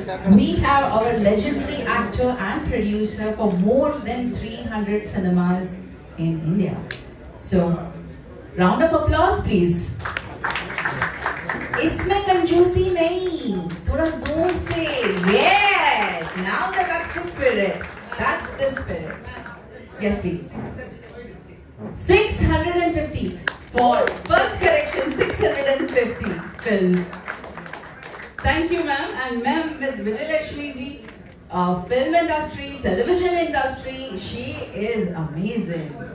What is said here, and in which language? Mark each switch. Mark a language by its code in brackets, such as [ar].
[en] We have our legendary actor and producer for more than 300 cinemas in India. So, round of applause please. [hi] इसमें कंजूसी नहीं, थोड़ा जोर से. [en] Yes, now that's the spirit. That's the spirit. Yes, please. 650 for first correction. 650 films. Thank you, ma'am. And ma'am, Ms. Vijay Lakshmi ji, film industry, television industry, she is amazing.